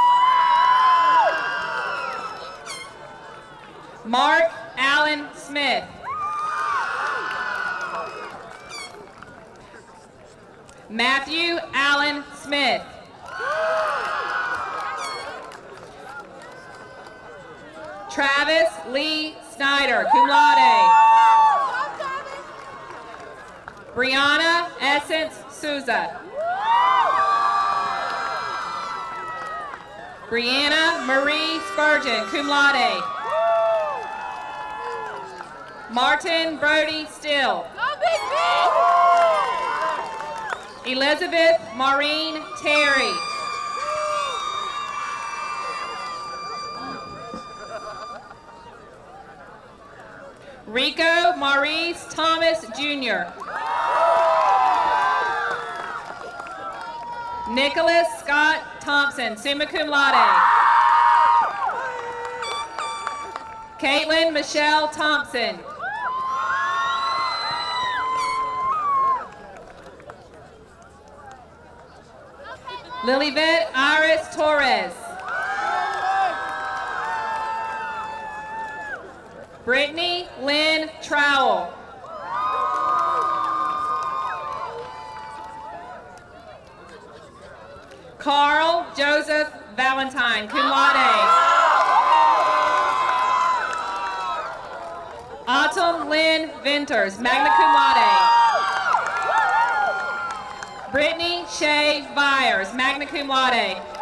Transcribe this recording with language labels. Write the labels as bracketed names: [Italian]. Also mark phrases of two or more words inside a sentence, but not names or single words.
[English] Mark Allen Smith. Matthew Allen Smith. Travis Lee Snyder, [Latin] cum laude. [English] Brianna Essence Souza. Brianna Marie Spurgeon, [Latin] cum laude. [English] Martin Brody Still. Elizabeth Maureen Terry. Rico Maurice Thomas Jr. Nicholas Scott Thompson, [Latin] summa cum laude. [English] Caitlin Michelle Thompson. Lilybeth Iris Torres. Brittany Lynn Trowell. Carl Joseph Valentine, [Latin] cum laude. [English] Autumn Lynn Venters, [Latin] magna cum laude. [English] Brittany Shay Byers, [Latin] magna cum laude.